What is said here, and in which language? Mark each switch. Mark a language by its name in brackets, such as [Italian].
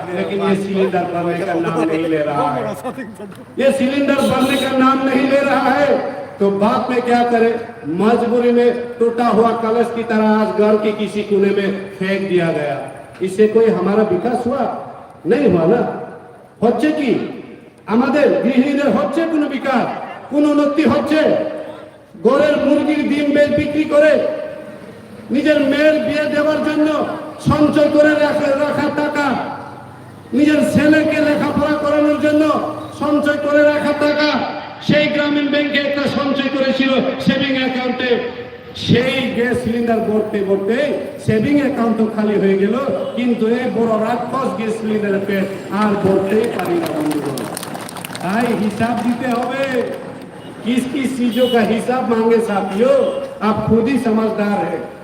[Hindi] लेकिन ये सिलेंडर भरने का नाम नहीं ले रहा है, ये सिलेंडर भरने का नाम नहीं ले रहा है। तो बाप में क्या करे? मजबूरी में टूटा हुआ कलश की तरह आज घर के किसी कोने में फेंक दिया गया। इससे कोई हमारा विकास हुआ? नहीं हुआ ना। [Bangla] হচ্ছে কি আমাদের গৃহিণীদের হচ্ছে কোনো বিকাশ, কোনো উন্নতি হচ্ছে? গরের মুরগির ডিম বিক্রি করে নিজের মেয়ের বিয়ে দেওয়ার জন্য সঞ্চয় করে রাখা টাকা, নিজের ছেলেকে লেখাপড়া করানোর জন্য সঞ্চয় করে রাখা টাকা সেই গ্রামীণ ব্যাংকে একটা সঞ্চয় করেছিল সেভিং অ্যাকাউন্টে, সেই গ্যাস সিলিন্ডার ভরতে ভরতে সেভিং অ্যাকাউন্ট তো খালি হয়ে গেল, কিন্তু এই বড় রাক্ষস গ্যাস সিলিন্ডারের পেট আর ভরতেই পারি না বন্ধুগণ। তাই হিসাব দিতে হবে। [Hindi] किस किस चीजों का हिसाब मांगे साथियों? आप खुद ही समझदार है।